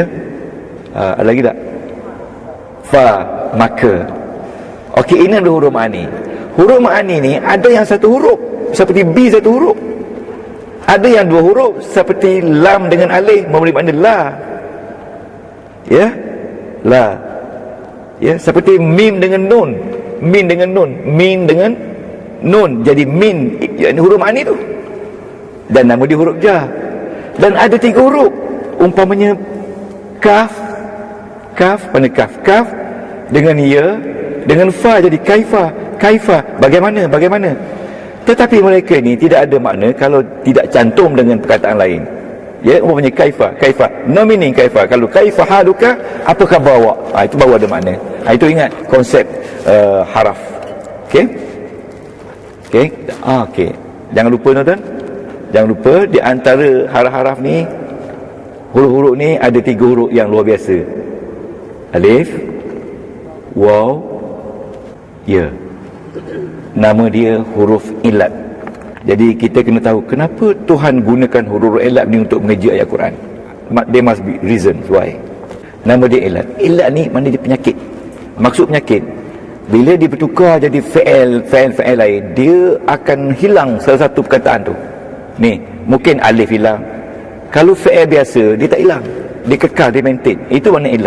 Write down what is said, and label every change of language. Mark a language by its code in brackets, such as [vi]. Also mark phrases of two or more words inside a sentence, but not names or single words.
[ms] Ada lagi tak? Fa, maka. Okey, ini adalah huruf ma'ani. Huruf ma'ani ni ada yang satu huruf, seperti B satu huruf. Ada yang dua huruf, seperti lam dengan alif memberi makna la. Ya, la. Ya, seperti mim dengan nun, min dengan nun, min dengan nun, jadi min, yakni huruf ma'ani tu. Dan nama dia huruf ja. Dan ada tiga huruf, umpamanya kaf, mana kaf? Kaf dengan ya, dengan fa jadi kaifa. Kaifa, bagaimana? Tetapi mereka ni tidak ada makna kalau tidak cantum dengan perkataan lain. Ya, umpamanya kaifa. [en] No meaning [ms] kaifa. Kalau [ar] كيف حالك, [ms] apa khabar awak? Itu baru ada makna. Itu ingat konsep haraf. Okey? Okey. Jangan lupa tuan-tuan. Jangan lupa di antara haraf-haraf ni, huruf-huruf ni ada tiga huruf yang luar biasa. Alif, waw, ya. Nama dia huruf ilat. Jadi kita kena tahu kenapa Tuhan gunakan huruf ilat ni untuk mengeja ayat Quran. [en] There must be reasons why. [ms] Nama dia ilat. Ilat ni mana dia penyakit. Maksud penyakit, bila dia bertukar jadi fa'il lain, dia akan hilang salah satu perkataan tu. Ni, mungkin alif hilang. Kalau fa'il biasa, dia tak hilang. Dia kekal, dia maintain. Itu makna ilat.